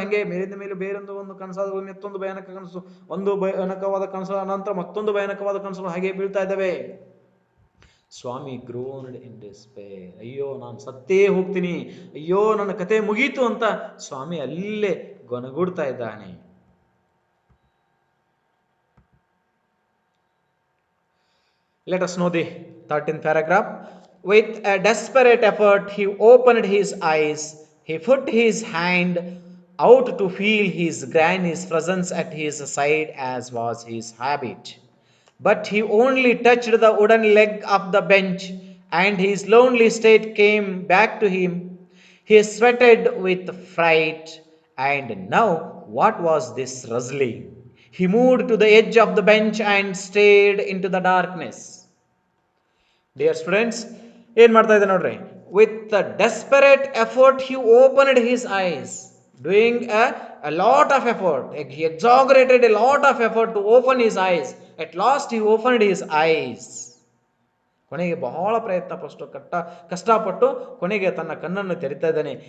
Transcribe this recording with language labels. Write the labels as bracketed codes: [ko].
[kn] ಹಂಗೆ ಮೇಲಿಂದ ಮೇಲೆ ಬೇರೊಂದು ಒಂದು ಕನಸಾದ ಮತ್ತೊಂದು ಭಯಾನಕ ಕನಸು, ಒಂದು ಭಯಾನಕವಾದ ಕನಸು ನಂತರ ಮತ್ತೊಂದು ಭಯಾನಕವಾದ ಕನಸುಗಳು ಹಾಗೆ ಬೀಳ್ತಾ ಇದ್ದಾವೆ. ಸ್ವಾಮಿ [en] Groaned in despair. [kn] ಅಯ್ಯೋ ನಾನು ಸತ್ತೇ ಹೋಗ್ತೀನಿ, ಅಯ್ಯೋ ನನ್ನ ಕತೆ ಮುಗೀತು ಅಂತ ಸ್ವಾಮಿ ಅಲ್ಲೇ ಗೊನಗೂಡ್ತಾ ಇದ್ದಾನೆ. [en] Let us know the 13th paragraph. With a desperate effort he opened his eyes. He put his hand out to feel his granny's presence at his side as was his habit. But he only touched the wooden leg of the bench, and his lonely state came back to him. He sweated with fright, and now what was this rustling? He moved to the edge of the bench and stared into the darkness. Dear students, [kn] ಏನು ಮಾಡ್ತಾ ಇದೆ ನೋಡ್ರಿ. [en] With a desperate effort he opened his eyes. Doing a lot of effort. He exaggerated a lot of effort to open his eyes. At last he opened his eyes. [kn] ಕೊನೆಗೆ ಬಹಳ ಪ್ರಯತ್ನ ಪಟ್ಟು ಕಷ್ಟಪಟ್ಟು ಕೊನೆಗೆ ತನ್ನ ಕಣ್ಣನ್ನು ತೆರಿತಾ ಇದ್ದಾನೆ.